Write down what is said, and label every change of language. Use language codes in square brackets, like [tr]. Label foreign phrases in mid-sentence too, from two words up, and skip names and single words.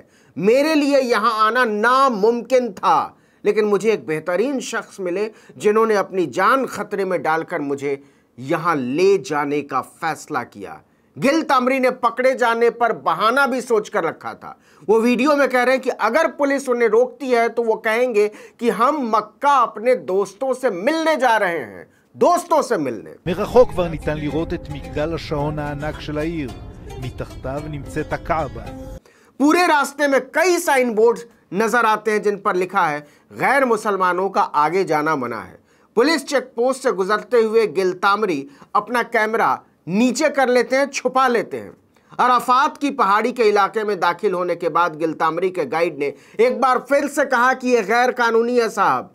[hi] मेरे लिए यहां आना नामुमकिन था, लेकिन मुझे एक बेहतरीन शख्स मिले जिन्होंने अपनी जान खतरे में डालकर मुझे यहां ले जाने का फैसला किया। गिलतामरी ने पकड़े जाने पर बहाना भी सोच कर रखा था। वो वीडियो में कह रहे हैं कि अगर पुलिस उन्हें रोकती है तो वो कहेंगे कि हम मक्का अपने दोस्तों से मिलने जा रहे हैं, दोस्तों से मिलने। [he] מרחוק כבר ניתן לראות את מגדל השעון הענק של העיר. מתחתיו נמצאת הקעבה. [hi] पूरे रास्ते में कई साइन बोर्ड नजर आते हैं जिन पर लिखा है गैर मुसलमानों का आगे जाना मना है। पुलिस चेक पोस्ट से गुजरते हुए गिलतामरी अपना कैमरा नीचे कर लेते हैं, छुपा लेते हैं। अराफात की पहाड़ी के इलाके में दाखिल होने के बाद गिलतामरी के गाइड ने एक बार फिर से कहा कि यह गैर कानूनी है साहब।